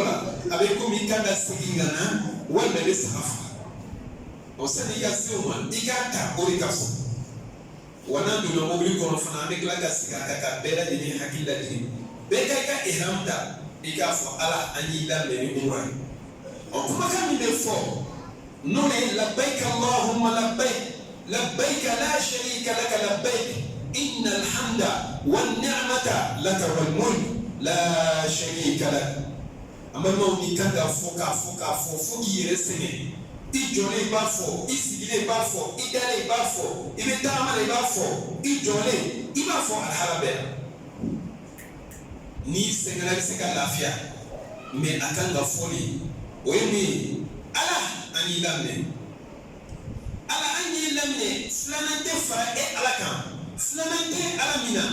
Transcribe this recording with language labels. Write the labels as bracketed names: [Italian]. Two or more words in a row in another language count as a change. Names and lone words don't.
[Bambara] la a bɛ komi i kan ka segin ka na walima i bɛ saga faga sani i ka se o ma i k'a ta o de ka fɔ wa n'an donna mobili kɔnɔ fana an bɛ tila ka segin a kan ka bɛɛ lajɛlen hakili lajigin bɛɛ ka i ka ihram ta i k'a fɔ ala an y'i laminɛ ni umra ye kumakan min bɛ fɔ n'o ye [Arabic] لبيك اللهم لبيك لبيك لا شريك لك لبيك إن الحمد والنعمة لك والملك لا شريك لك [Bambara] an balimaw n'i kan ka fɔ fo k'i yɛrɛ sɛgɛn i jɔlen i b'a fɔ i sigilen i b'a fɔ i dalen i b'a fɔ i bɛ tagama la i b'a fɔ i jɔlen i b'a fɔ alihara bɛɛ la n'i sɛgɛnna i bɛ se ka lafiya mɛ a kan ka fɔli o ye min ye ala an y'i laminɛ ala an y'i laminɛ filanan tɛ fara e ala kan filanan tɛ ala min na